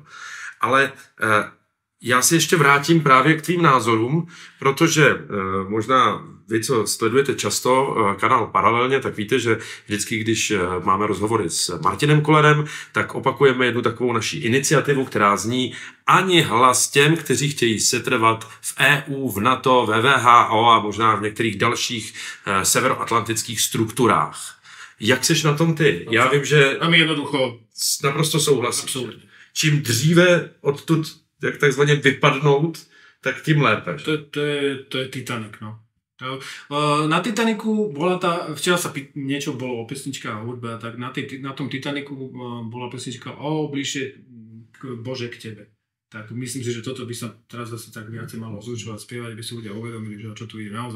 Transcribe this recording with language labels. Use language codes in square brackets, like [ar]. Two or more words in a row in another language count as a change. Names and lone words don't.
[cs] Ale já si ještě vrátím právě k tvým názorům, protože možná vy, co sledujete často kanál Paralelně, tak víte, že vždycky, když máme rozhovory s Martinem Kollerem, tak opakujeme jednu takovou naši iniciativu, která zní ani hlas těm, kteří chtějí setrvat v EU, v NATO, ve WHO a možná v některých dalších severoatlantických strukturách. Jak seš na tom ty? Já vím, že naprosto souhlasím. Čím dříve odtud jak takzvaně vypadnout, tak tím lépe. To je Titanic, no. [sk] Na Titaniku bola včera sa niečo bolo o pesničkách a hudbe, tak na tom Titaniku bola pesnička o bližšie Bože k tebe. Tak myslím si, že toto by sa teraz zase tak viacej malo ozvučovať, spievať, aby si ľudia uvedomili, že o čo tu ide naozaj.